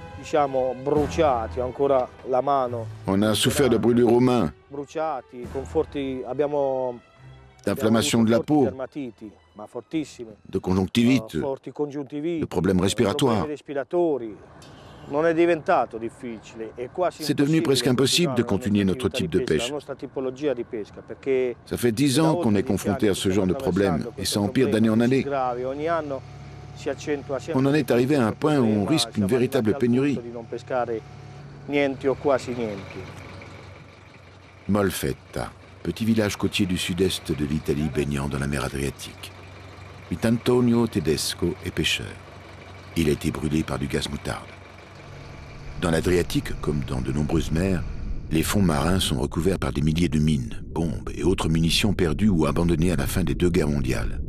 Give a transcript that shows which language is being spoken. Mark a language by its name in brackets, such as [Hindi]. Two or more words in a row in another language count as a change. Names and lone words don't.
[Italian] siamo bruciati, ho ancora la mano. [French] On a souffert de brûlures aux mains, [Italian] Bruciati, con forti, abbiamo [French] d'inflammation de la [Italian] forti [French] peau, [Italian] dermatiti, ma fortissime. [French] de conjonctivite, [Italian] Forti congiuntiviti, [French] de problèmes respiratoires. [Italian] problemi respiratori. Non è diventato difficile, è quasi [French] C'est devenu presque impossible de continuer notre [Italian] attività [French] type de [Italian] pesca, la [French] pêche. [Italian] nostra tipologia di pesca, perché [French] Ça fait 10 ans qu'on est confronté à ce genre de problème et ça empire d'année en année. [Italian] gravi, ogni anno si accentua sempre. [French] On en est arrivé à un point où on [Italian] problema, [French] risque une [Italian] siamo [French] véritable [Italian] arrivati al punto [French] pénurie. [Italian] di non pescare niente o quasi niente. [French] Molfetta, petit village côtier du sud-est de l'Italie baignant dans la mer Adriatique. Vitantonio Tedesco est pêcheur. Il a été brûlé par du gaz moutarde. Dans l'Adriatique, comme dans de nombreuses mers, les fonds marins sont recouverts par des milliers de mines, bombes et autres munitions perdues ou abandonnées à la fin des 2 guerres mondiales.